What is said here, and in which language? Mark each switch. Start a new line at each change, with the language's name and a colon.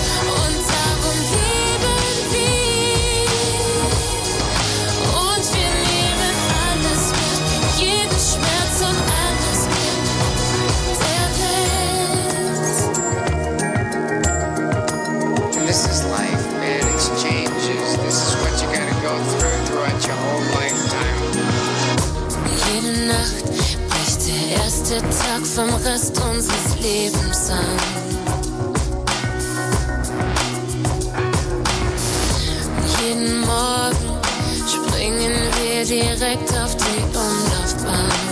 German: Und darum lieben wir und wir nehmen alles mit, jeden Schmerz und alles mit der Welt.
English: And this is life, man, it's changes. This is what you gotta go through throughout your whole lifetime.
German: Jede Nacht der erste Tag vom Rest unseres Lebens an. Jeden Morgen springen wir direkt auf die Umlaufbahn.